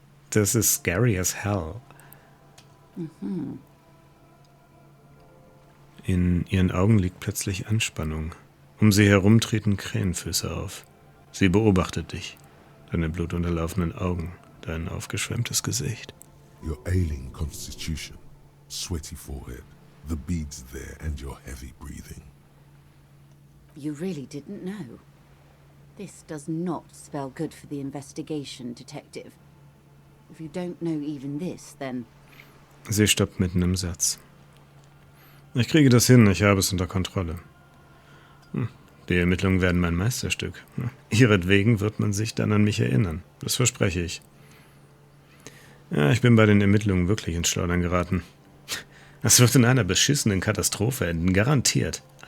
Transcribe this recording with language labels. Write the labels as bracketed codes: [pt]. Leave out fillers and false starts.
[de] Das ist [en] scary as hell. [de] In ihren Augen liegt plötzlich Anspannung. Um sie herum treten Krähenfüße auf. Sie beobachtet dich, deine blutunterlaufenen Augen, dein aufgeschwemmtes Gesicht. [en] Your ailing constitution, sweaty forehead, the beads there, and your heavy breathing. You really didn't know. This does not spell good for the investigation, Detective. If you don't know even this, then... [de] Sie stoppt mitten im Satz. Ich kriege das hin, ich habe es unter Kontrolle. Die Ermittlungen werden mein Meisterstück. Ihretwegen wird man sich dann an mich erinnern. Das verspreche ich. Ja, ich bin bei den Ermittlungen wirklich ins Schleudern geraten. Das wird in einer beschissenen Katastrophe enden, garantiert.